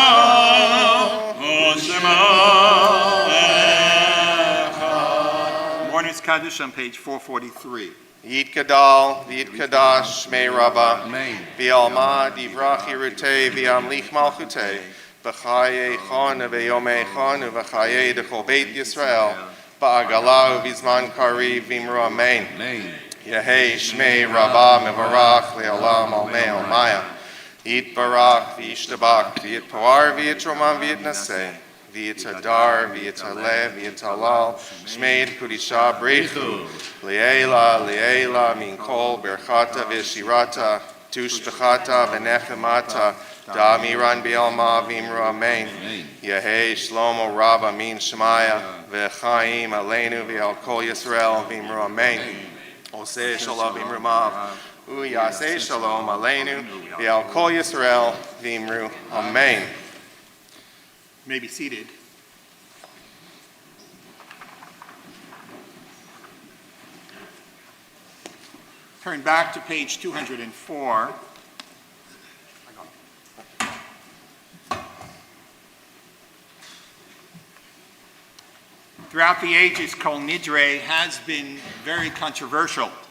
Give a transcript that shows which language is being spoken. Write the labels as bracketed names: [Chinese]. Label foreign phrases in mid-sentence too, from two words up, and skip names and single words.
[English] Morning's Kaddish on page 443. [Aramaic] יתגדל, ויתקדש, שמה רבא, בעלמא, די ברא כרעותה, וימליך מלכותה, בחייכון, וביומיכון, ובחיי דכל בית ישראל, בעגלא, ובזמן קריב, ואמרו אמן. יהא שמה רבא, מברך, לעלם, ולעלמי, עלמיא, יתברך, וישתבח, ויתפאר, ויתרומם, ויתנשא. ויתהדר, ויתעלה, ויתהלל, שמה דקודשא בריך הוא, לעלא, מן כל, ברכתא, ושירתא, תשבחתא, ונחמתא, דאמירן בעלמא, ואמרו אמן. יהא שלמא רבא, מן שמיא, וחיים עלינו, ועל כל ישראל, ואמרו אמן. עשה שלום, במרומיו, הוא יעשה שלום עלינו, ועל כל ישראל, ואמרו אמן. [English] You may be seated. Turn back to page 204. Throughout the ages, Kol Nidre has been very controversial.